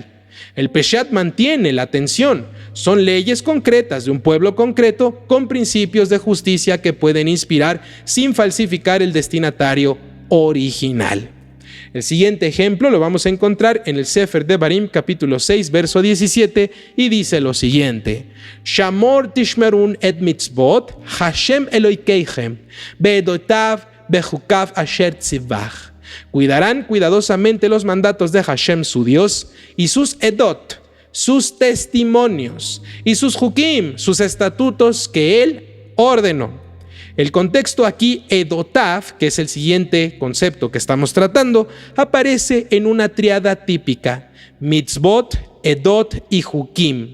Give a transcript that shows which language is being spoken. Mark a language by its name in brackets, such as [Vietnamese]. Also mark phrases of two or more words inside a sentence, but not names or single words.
[Spanish] El Peshat mantiene la tensión. Son leyes concretas de un pueblo concreto con principios de justicia que pueden inspirar sin falsificar el destinatario original. El siguiente ejemplo lo vamos a encontrar en el Sefer Devarim, capítulo 6, verso 17, y dice lo siguiente: [Hebrew] שמור תשמרון את מצות השם אלהיכם ועדתיו וחקיו אשר צוך. [Spanish] Cuidarán cuidadosamente los mandatos de Hashem su Dios y sus edot, sus testimonios, y sus jukim, sus estatutos que Él ordenó. El contexto aquí, edotav, que es el siguiente concepto que estamos tratando, aparece en una triada típica: mitzvot, edot y jukim.